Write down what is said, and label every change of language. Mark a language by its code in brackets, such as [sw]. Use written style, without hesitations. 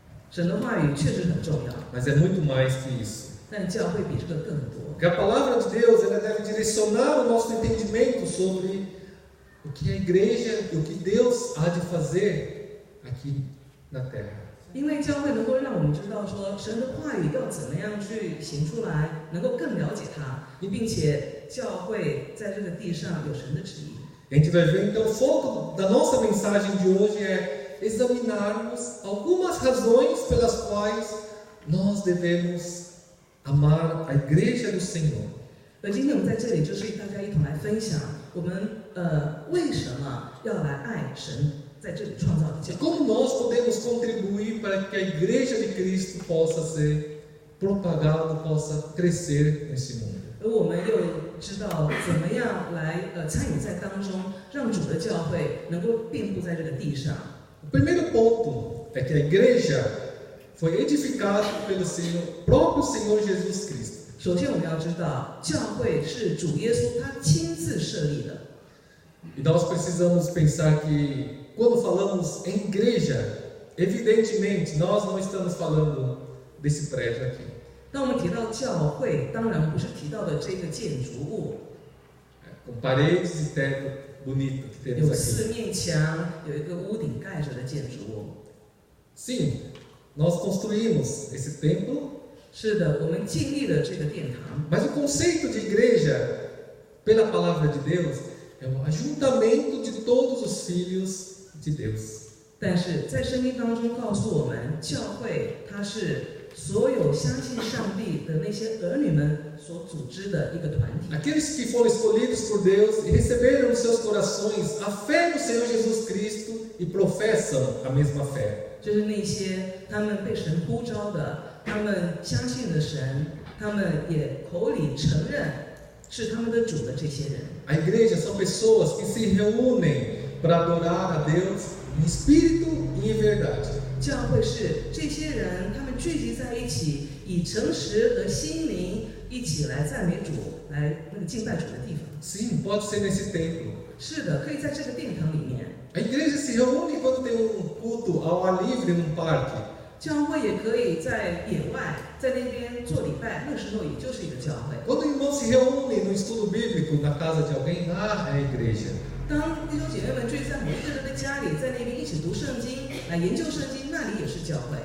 [zh] 神的话语确实很重要， [pt] mas é muito mais que isso. [zh] 但教会比这个更多。 [pt] Porque a palavra de Deus ela deve direcionar o nosso entendimento sobre o que é a igreja e o que Deus há de fazer aqui na terra. [zh] 因为教会能够让我们知道说神的话语要怎么样去行出来，能够更了解它，并且教会在这个地上有神的旨意。 [pt] A gente vai ver então o foco da nossa mensagem de hoje é examinarmos algumas razões pelas quais nós devemos amar a igreja do Senhor. [zh] 而今天我们在这里就是大家一同来分享我们为什么要来爱神在这里创造的教 [pt] E [zh] 会。 [pt] como nós podemos contribuir para que a igreja de Cristo possa ser propagada, possa crescer nesse mundo. [zh] 而我们又知道怎么样来参与在当中，让主的教会能够遍布在这个地上。 [pt] O primeiro ponto é que a igreja foi edificada pelo próprio Senhor Jesus Cristo. [zh] 首先，我们要知道，教会是主耶稣他亲自设立的。 [pt] E nós precisamos pensar que quando falamos em igreja, evidentemente nós não estamos falando desse prédio aqui. [zh] 当我们提到教会，当然不是提到的这个建筑物， [pt] Com paredes e teto bonito que [zh] 有 [pt] temos [zh] 四 [pt] aqui. [zh] 面墙，有一个屋顶盖着的建筑物。 [pt] Sim, nós construímos esse templo, [zh] 是的，我们建立了这个殿堂。 [pt] mas o conceito de igreja, pela palavra de Deus, é o ajuntamento de todos os filhos de Deus. [zh] 但是在圣经当中告诉我们，教会它是所有相信上帝的那些儿女们所组织的一个团体。 [pt] Aqueles que foram escolhidos por Deus e receberam nos seus corações a fé no Senhor Jesus Cristo e professam a mesma fé. [zh] 就是那些他们被神呼召的，他们相信了神，他们也口里承认是他们的主的这些人。 [pt] A igreja são pessoas que se reúnem para adorar a Deus em espírito e em verdade. [zh] 教会是这些人，他们聚集在一起，以诚实和心灵一起来赞美主，来那个敬拜主的地方。 [pt] Sim, pode ser nesse templo. [zh] 是的，可以在这个殿堂里面。 [pt] A igreja se reúne quando tem culto ao ar livre num parque. [zh] 教会也可以在野外，在那边做礼拜，那时候也就是一个教会。 [pt] Quando o irmão se reúne no estudo bíblico na casa de alguém, lá é a igreja. [zh] 当弟兄姐妹们聚在某一个人的家里，在那边一起读圣经，来研究圣经，那里也是教会。